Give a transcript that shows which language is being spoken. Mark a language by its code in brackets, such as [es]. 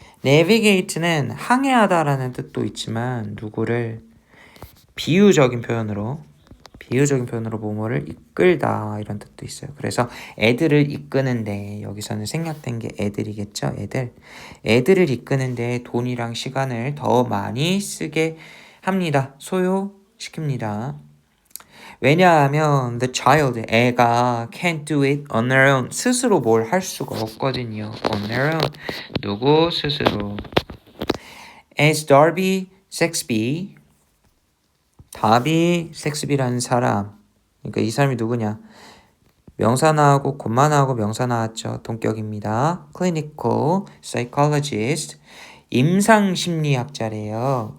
[ko] navigate는 항해하다라는 뜻도 있지만 누구를 비유적인 표현으로 비유적인 표현으로 뭐뭐를 이끌다 이런 뜻도 있어요. 그래서 애들을 이끄는데 여기서는 생략된 게 애들이겠죠. 애들을 이끄는데 돈이랑 시간을 더 많이 쓰게 합니다. 소요시킵니다. 왜냐하면 [en] the child, [ko] 애가 [en] can't do it on their own. [ko] 스스로 뭘 할 수가 없거든요. [en] on their own. [ko] 누구 스스로. As Darby Saxby, 다비 섹스비라는 사람. 그러니까 이 사람이 누구냐? 명사 나오고 콤마 나오고 명사 나왔죠. 동격입니다. [en] Clinical Psychologist, [ko] 임상심리학자래요.